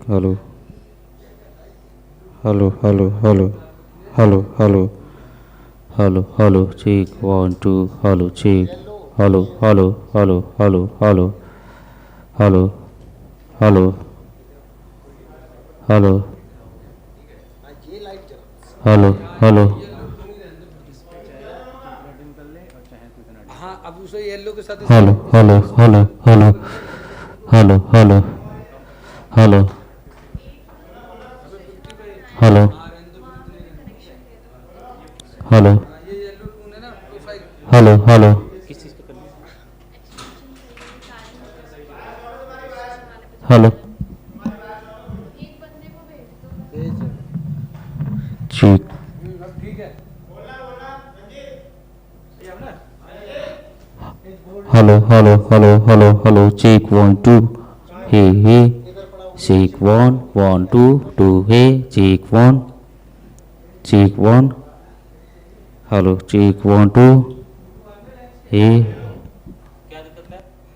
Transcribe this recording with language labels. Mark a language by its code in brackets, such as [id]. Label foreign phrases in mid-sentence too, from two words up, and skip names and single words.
[en] Hello, hello, hello, hello, hello, hello, hello, hello. Check 1, 2. Hello, check. Hello, hello, hello, hello, hello, hello, hello, hello, hello, hello. [hi] हाँ अब उसे येलो के साथ [en] Hello, hello, hello, hello, hello, hello, hello, hello, hello, hello, hello. [hi] किस चीज़ पे करना है? [en] Hello. Check. Hello, hello, hello, hello, hello. Check 1, 2. Hey, hey. Check 1, 1, 2, 2. Hey. Check 1. Check 1. Hello. Check 1, 2. Hey. [hi] क्या दिक्कत है?